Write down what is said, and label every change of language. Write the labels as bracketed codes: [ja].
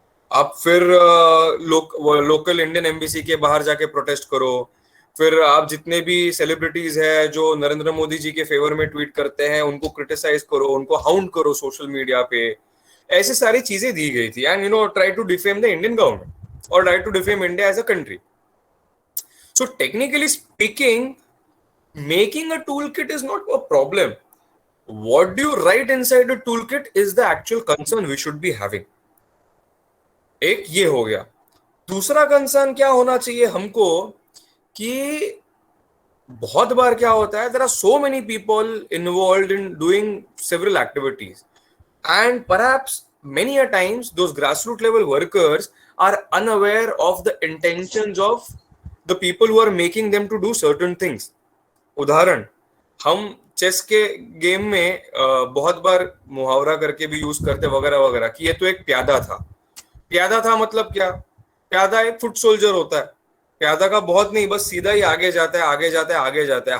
[hi] आप फिर local Indian embassy के बाहर जाके प्रोटेस्ट करो, फिर आप जितने भी सेलिब्रिटीज है जो नरेंद्र मोदी जी के फेवर में ट्वीट करते हैं उनको क्रिटिसाइज करो, उनको हाउंड करो सोशल मीडिया पे, ऐसी सारी चीजें दी गई थी। [en] And try to defame the Indian government और try to defame India as a country. So technically speaking, making a toolkit is not a problem. What do you write inside a toolkit is the actual concern we should be having. [hi] एक ये हो गया। दूसरा concern क्या होना चाहिए हमको कि बहुत बार क्या होता है, [en] there are so many people involved in doing several activities and perhaps many a times those grassroots level workers are unaware of the intentions of the people who are making them to do certain things. [hi] उदाहरण, हम chess के game में बहुत बार मुहावरा करके भी use करते वगैरह वगैरह कि ये तो एक प्यादा था। प्यादा था मतलब क्या? प्यादा एक फुट सोल्जर होता है। प्यादा का बहुत नहीं, बस सीधा ही आगे जाता है, आगे जाता है, आगे जाता है।